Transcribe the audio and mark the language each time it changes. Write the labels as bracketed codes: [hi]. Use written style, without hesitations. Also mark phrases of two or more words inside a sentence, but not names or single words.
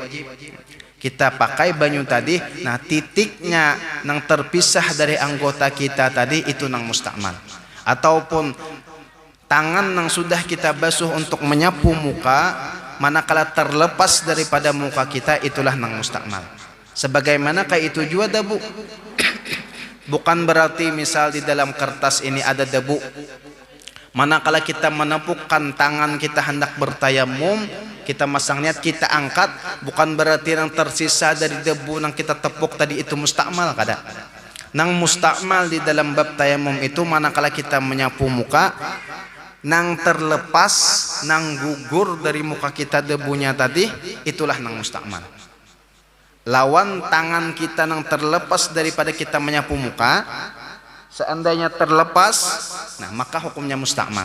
[bjn] Kita pakai banyu tadi, nah titiknya nang terpisah dari anggota kita tadi itu nang musta'mal. Ataupun tangan nang sudah kita basuh untuk menyapu muka, manakala terlepas daripada muka kita itulah nang musta'mal. [id] Sebagaimana kayak itu juga debu. Bukan berarti misal di dalam kertas ini ada debu, manakala kita menepukkan tangan kita hendak bertayamum, kita masang niat, kita angkat, bukan berarti yang tersisa dari debu yang kita tepuk tadi itu musta'mal, [bjn] kada. Nang musta'mal di dalam bab tayamum itu manakala kita menyapu muka, nang terlepas, nang gugur dari muka kita debunya tadi, itulah nang musta'mal. Lawan tangan kita nang terlepas daripada kita menyapu muka, seandainya terlepas, nah maka hukumnya musta'mal.